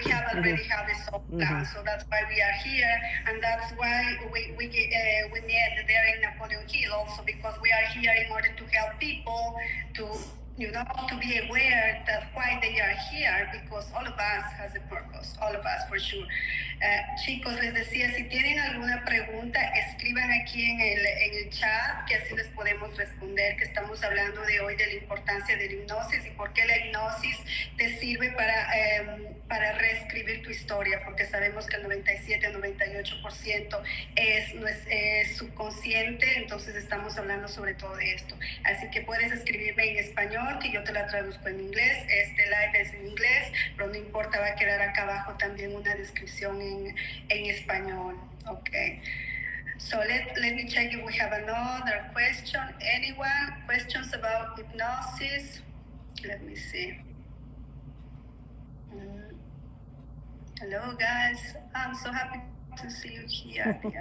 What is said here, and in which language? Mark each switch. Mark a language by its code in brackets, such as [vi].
[en] We have already have a soul plan, so that's why we are here, and that's why we met there in Napoleon Hill also, because we are here in order to help people to be aware that why they are here, because all of us has a purpose, all of us for sure. [es] Chicos, les decía, si tienen alguna pregunta, escriban aquí en el chat, que así les podemos responder, que estamos hablando de hoy de la importancia de la hipnosis y por qué la hipnosis te sirve para reescribir tu historia, porque sabemos que el 97-98% es subconsciente, entonces estamos hablando sobre todo de esto. Así que puedes escribirme en español, que yo te la traduzco en inglés. Este live es en inglés, pero no importa, va a quedar acá abajo también una descripción en español. [en] Okay. So let me check if we have another question. Anyone? Questions about hypnosis? Let me see. Hello, guys. I'm so happy to see you here.